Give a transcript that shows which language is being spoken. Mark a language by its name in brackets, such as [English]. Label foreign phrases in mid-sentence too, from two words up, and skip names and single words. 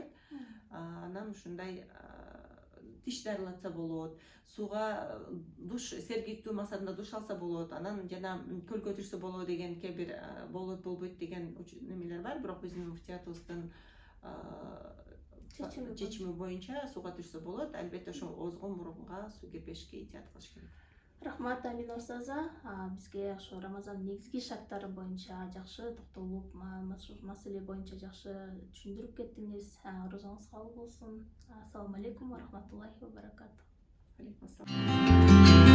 [Kyrgyz] Анан ушундай тиш дарылатса болот, сууга душ, сергиктүү максатында душ алса болот, анан жана көл көтүрсө болот деген кээ бир болот болбойт деген немелер бар, бирок биздин муфтиятыбыздын чечими боюнча сууга түшсө болот. Албетте ошо оозго, мурунга суу кирбешке этият кылыш керек. Рахмат Амина устаза, бизге ошо Рамазандын негизги шарттары боюнча жакшы токтолуп, маселе боюнча жакшы түшүндүрүп кеттиңиз. Орозоңуз кабыл болсун. [Arabic] السلام عليكم ورحمة الله وبركاته. عليكم السلام.